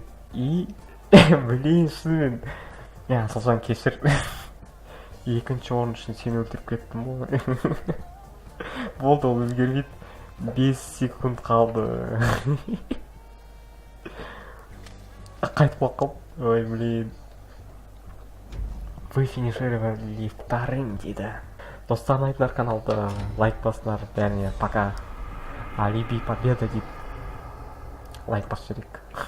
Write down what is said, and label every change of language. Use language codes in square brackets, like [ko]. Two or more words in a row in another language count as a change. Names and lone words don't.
[kk] Шынымен. Асылжан кешір. Екінші орын үшін сені өлтіріп кеттім ғой. Болды, ол өзгермейді. 5 секунд қалды. Қайтып қалып. Ой, [ru] блин. Вы финишировали вторым, [kk] дейді. достарына айтыңдар, каналды лайк басыңдар. Бәріне пока. Алиби победа дейді. Лайк басып жіберейік.